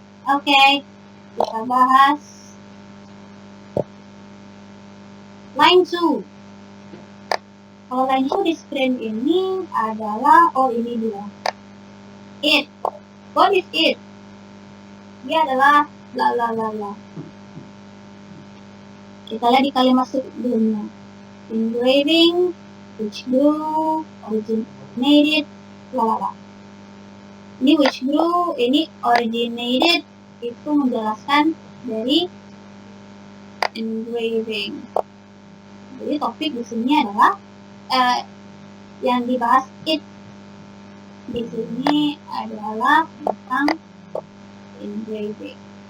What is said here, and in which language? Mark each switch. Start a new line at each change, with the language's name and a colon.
Indonesian: Okay. Kita bahas line 2. Kalau line 2 di screen ini adalah, ini dia.
English: It. What is it?
Indonesian: Dia adalah bla bla bla bla. Kita lihat di kalimat sebelumnya.
English: Engraving, which grew, originated, bla bla bla.
Indonesian: Ini
English: which grew,
Indonesian: ini originated, itu menjelaskan dari engraving. Jadi topik di sini adalah yang dibahas it di sini adalah tentang engraving.